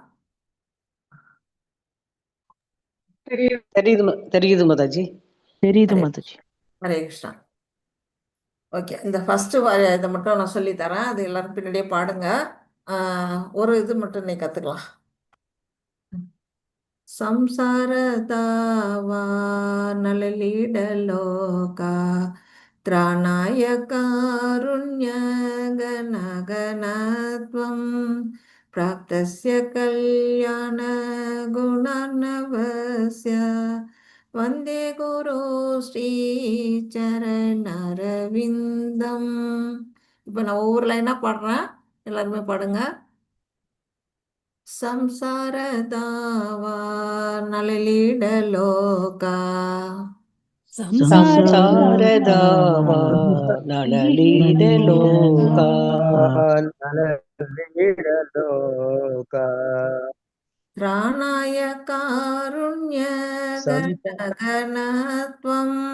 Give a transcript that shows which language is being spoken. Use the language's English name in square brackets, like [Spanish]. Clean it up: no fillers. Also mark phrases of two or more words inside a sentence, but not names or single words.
[Tamil] தெரியுது மாதாஜி. தெரியுது மாதாஜி. ஹரே கிருஷ்ணா. ஓகே, இந்த ஃபர்ஸ்ட் இதை மட்டும் நான் சொல்லி தரேன், அது எல்லாரும் பின்னாடியே பாடுங்க. ஒரு இது மட்டும் நீ கத்துக்கலாம். [Sanskrit] ಸಂಸಾರದಾವ ನಲಲಿಡಲೋಕ ತ್ರಾಣಾಯ ಕಾರುಣ್ಯ ಗಣಗಣತ್ವಂ ಪ್ರಾಪ್ತಸ್ಯ ಕಲ್ಯಾಣ ಗುಣನವಸ್ಯ ವಂದೇ ಗುರು ஸ்ரீ சரணரவிந்தம். [Tamil] இப்போ நான் ஒவ்வொரு லைனாக பாடுறேன், எல்லாருமே பாடுங்க. [Sanskrit] ಸಂಸಾರದಾವ ನಲಲಿಡಲೋಕ ಸಂಸಾರದಾವ ನಳಲಿಡಲೋಕ ತ್ರಾಣಾಯ ಕಾರುಣ್ಯ ಗಣಗಣತ್ವಂ